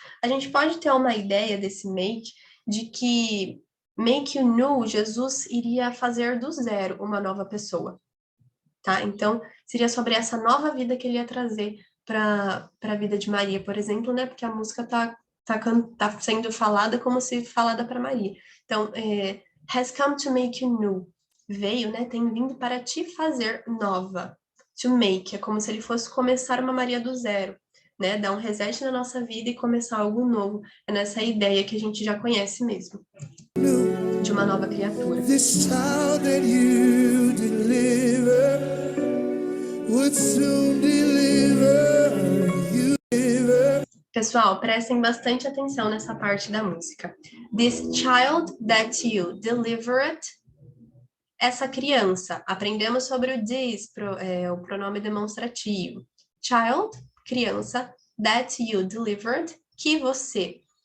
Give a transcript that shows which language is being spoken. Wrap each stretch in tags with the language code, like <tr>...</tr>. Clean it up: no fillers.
<pt>A gente pode ter uma ideia desse make, de que</pt> <en>make you new,</en> <pt>Jesus iria fazer do zero uma nova pessoa, tá? Então, seria sobre essa nova vida que ele ia trazer para a vida de Maria, por exemplo, né? Porque a música tá sendo falada como se falada para Maria.</pt> <en>Então, has come to make you new.</en> <pt>Veio, né? Tem vindo para te fazer nova. To make, é como se ele fosse começar uma Maria do zero, né? Dar um reset na nossa vida e começar algo novo. É nessa ideia que a gente já conhece mesmo, de uma nova criatura.</pt> <en>This child that you deliver would soon deliver you.</en> <pt>Pessoal, prestem bastante atenção nessa parte da música.</pt> <en>This child that you delivered,</en> <pt>essa criança. Aprendemos sobre o this, o pronome demonstrativo.</pt> <en>Child, criança, that you delivered,</en> <pt>que você.</pt>